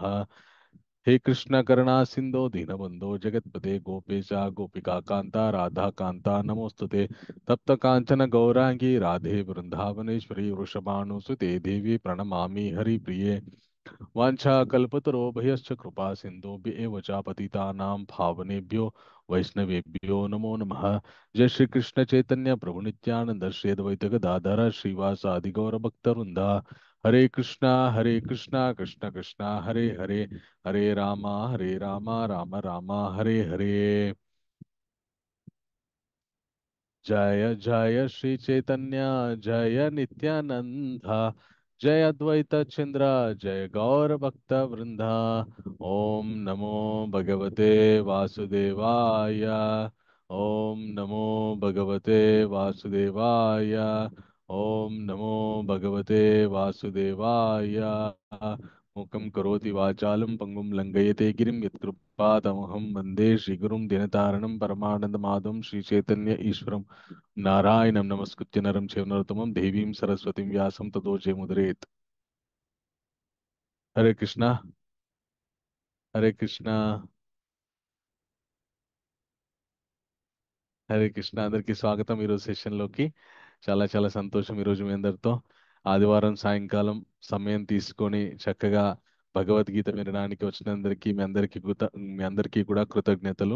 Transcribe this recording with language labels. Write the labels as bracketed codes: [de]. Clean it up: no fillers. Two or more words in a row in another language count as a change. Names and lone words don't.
[sa] हे कृष्ण करुणा सिंधो दीनबंधो जगतपते गोपेशा गोपिका कांता राधा कांता नमोस्तुते तप्त कांचन गौरांगी राधे वृंदावनेश्वरी वृषभानुसुते देवी प्रणमामि हरिप्रिये वाञ्छाकल्पतरोभयश्च कृपा सिन्धुभ्य एव च पतितानां पावनेभ्यो वैष्णवेभ्यो नमो नमः। जय श्री कृष्ण चैतन्य प्रभु नित्यानंद श्री अद्वैत गदाधर श्रीवासादि गौरभक्तवृंदा हरे कृष्णा कृष्ण कृष्णा हरे हरे हरे रामा राम राम हरे हरे। जय जय श्री चैतन्य जय नित्यानंद जय अद्वैत चंद्र जय गौर भक्त वृंदा। ओम नमो भगवते वासुदेवाय। ओम नमो भगवते वासुदेवाय। ओम नमो भगवते वासुदेवाय। मुखं करोति वाचालं पंगुं लंघयते गिरिं यत्कृपातमहं वन्दे श्रीगुरुं दिनतारणं परमानन्दमाधवं श्रीचैतन्य ईश्वरं नारायणं नमस्कृत्य नरं चैव नरोत्तमं देवीं सरस्वतीं व्यासं ततो जयमुदीरयेत्। हरे कृष्णा हरे कृष्णा हरे कृष्ण. [te] అందరికీ స్వాగతం ఈరోజు సెషన్లోకి. చాలా చాలా సంతోషం ఈరోజు మీ అందరితో ఆదివారం సాయంకాలం సమయం తీసుకొని చక్కగా భగవద్గీత వినడానికి వచ్చినందరికీ మీ అందరికీ కూడా కృతజ్ఞతలు.